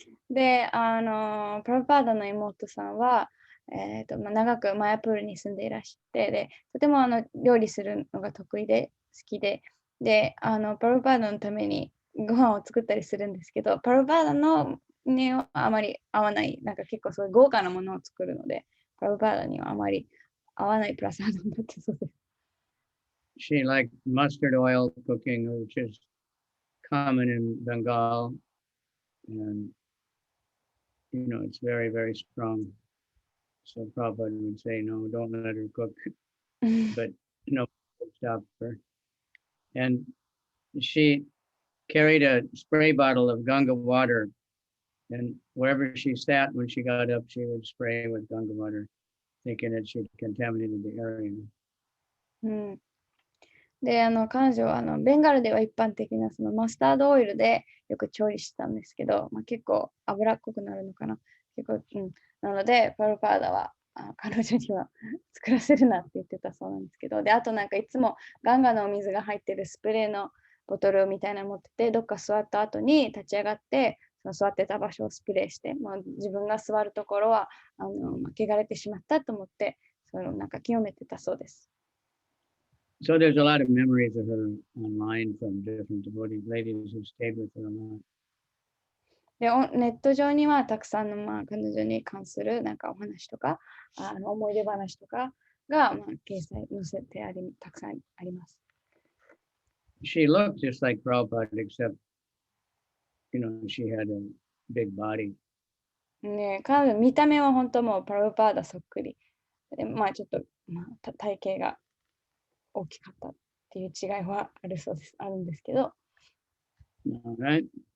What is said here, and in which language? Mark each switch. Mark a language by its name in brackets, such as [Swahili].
[Japanese] で、プラブパーダの妹さんは、長くマヤプールに住んでいらして、で、とても料理するのが得意で好きで、で、プラブパーダのためにご飯を作ったりするんですけど、プラブパーダのにはあまり合わない、なんか結構そういう豪華なものを作るので、プラブパーダにはあまり合わないプラサードになってそうです。 [English] She liked mustard oil cooking, which is common in Bengal. And, it's very, very strong. So Prabhupada would say, no, don't let her cook. But, stop her. And she carried a spray bottle of Ganga water. And wherever she sat, when she got up, she would spray with Ganga water, thinking that she'd contaminated the area. [Japanese] で、彼女はベンガルでは一般的なそのマスタードオイルでよく調理してたんですけど、結構脂っこくなるのかな。結構、なので、パルパーダは彼女には作らせるなって言ってたそうなんですけど、で、あとなんかいつもガンガのお水が入ってるスプレーのボトルみたいなの持ってて、どっか座った後に立ち上がって、その座ってた場所をスプレーして、自分が座るところは汚れてしまったと思って、そのなんか清めてたそうです。 [English] So there's a lot of memories of her online from different devotee ladies who stayed with her a lot. [Japanese] で、ネット上にはたくさんの、彼女に関するなんかお話とか、思い出話とかが、掲載載せてたくさんあります。 [English] She looked just like Prabhupada, except, she had a big body. [Japanese] ね、彼女見た目は本当もうプラブパーダそっくり。で、ちょっと、体型が大きかったっていう違いはあるそうです。あるんですけど。 [English] All right.